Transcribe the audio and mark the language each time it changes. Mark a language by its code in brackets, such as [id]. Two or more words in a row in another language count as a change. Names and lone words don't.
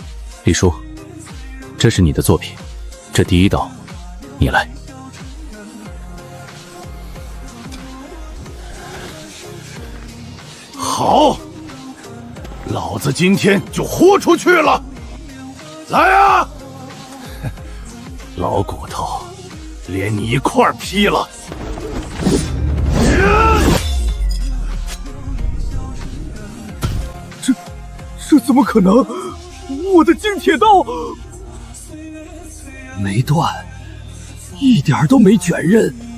[zh] 李叔，這是你的作品，這第一刀，你來。好，老子今天就豁出去了！來啊，老骨頭，連你一塊兒劈了！這怎麼可能？我的精鐵刀沒斷，一點都沒捲刃，